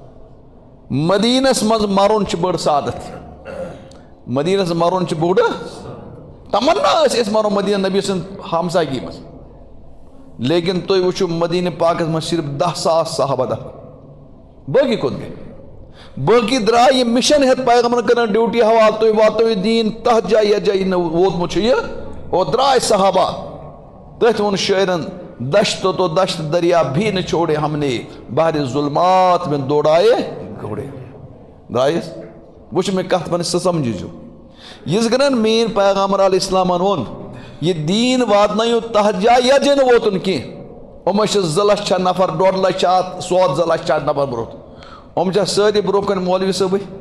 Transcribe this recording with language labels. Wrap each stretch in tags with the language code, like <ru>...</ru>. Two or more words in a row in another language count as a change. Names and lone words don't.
<ks>مدیٖنس منٛز مرُن چھُ بٔڑ سعادت مدیٖنس منٛز مرُن چھُ بوٚڑ تمنا ٲسۍ أسۍ مرو مدیٖنہ نبی سٕنٛد ہمسایگی منٛز لیکن تُہۍ وٕچھِو مدیٖنہ پاکس منٛز صرف 10,000 صحابہ دفن باقی کوٚت گٔے باقی درٛاے یہِ مِشن ہٮ۪تھ پیغمبرن کٔرٕن ڈیوٹی حوالہٕ تُہۍ واتنٲیِو دیٖن تتھ جایہِ یتھ جایہِ نہٕ ووتمُت چھُ یہِ اور درٛاے صحابہ تٔتھۍ ووٚن شٲعرن</ks> <ur>دشت تو دشت دریا بھی نہ چھوڑے ہم نے بحر ظلمات میں دوڑائے گھوڑے</ur> <ks>درٛایس وٕچھ مےٚ کتھ ونہِ سُہ سمجھِزیو یِژ گرن میٲنۍ پیغمبر علیہ السلامن ووٚن یہِ دیٖن واتنٲیِو تتھ جایہِ یتھ جایہِ نہٕ ووتُن کینٛہہ یِم چھِ 2 لچھ چھا نفر 1.5 لچھ چھا اتھ سواد 2 لچھ چھا نفر برونٛہہ یِم چھا سٲری برونٛہہ کَنہِ مولوی صٲبٕے</ks>